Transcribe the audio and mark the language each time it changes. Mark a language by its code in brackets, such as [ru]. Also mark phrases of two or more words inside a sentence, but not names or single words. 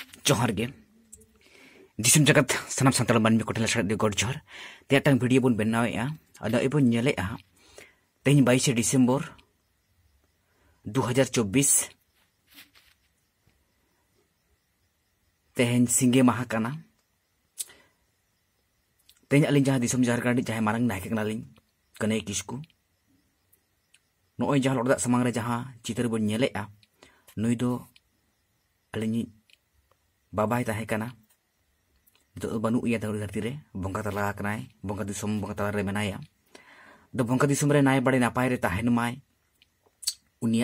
[sat] जोहार गे दिसुम जगत सनाम सानताल मानमि को टेला सादे गड जोहार तेटांग वीडियो बन बनावेआ अदा एबन नेलेआ तेहिं 22 डिसेम्बर 2024 तेहिं सिंगे माहा काना तेहिं अलिं जहां दिसुम झारखंड जहां मारंग नायके कनालिं कने किस्कू नोय जहां लड़दा समांग रे जहां चितर बन नेलेआ नुई दो अलिं बाबाई ताहे काना तो बनु इया धरती रे बंगा तला कनाय बंगा दिसुम बंगा तला रे मेनाया दो बंगा दिसुम रे नाय बड़े नापाय रे ताहेन माय उनिया